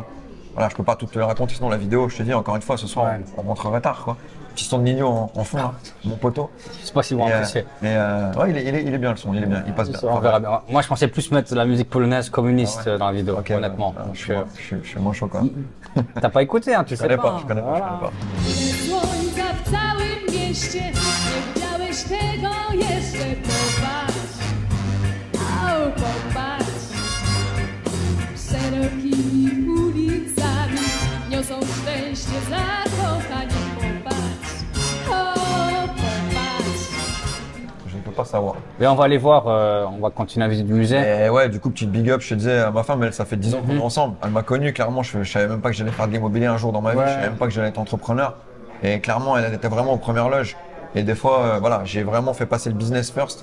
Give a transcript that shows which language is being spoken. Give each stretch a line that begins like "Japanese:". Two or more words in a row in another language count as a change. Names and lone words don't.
French: Voilà, je peux pas toutes te les raconter, sinon la vidéo, je te dis, encore une fois, ce soir, on rentrerait tard, quoi. Petit son de Nino en fond, là, mon poteau. Je sais pas si vous en appréciez. Mais ouais, il est bien le son, il est bien, il passe bien. On verra bien. Moi, je pensais plus mettre de la musique polonaise communiste dans la vidéo, honnêtement. Je suis moins chaud, quoi. T'as pas écouté, hein, tu sais pas. Je connais pas.
Polish: Słońca w całym mieście, nie widziałeś tego jeszcze, popatrz, au, popatrz. Szerokimi ulicami niosą szczęście zakochani, popatrz, o, popatrz.
French: Je ne peux pas savoir. Mais on va aller voir, on va continuer à visiter du musée. Et ouais, du coup, petite
English: big up,
French: je te disais, ma femme, elle, ça fait 10 ans qu'on est ensemble. Elle m'a connu, clairement, je savais même pas que j'allais faire de l'immobilier un jour dans ma vie, je savais même pas que j'allais être entrepreneur. Et clairement, elle était vraiment aux premières loges. Et des fois, voilà, j'ai vraiment fait passer le
English: business first.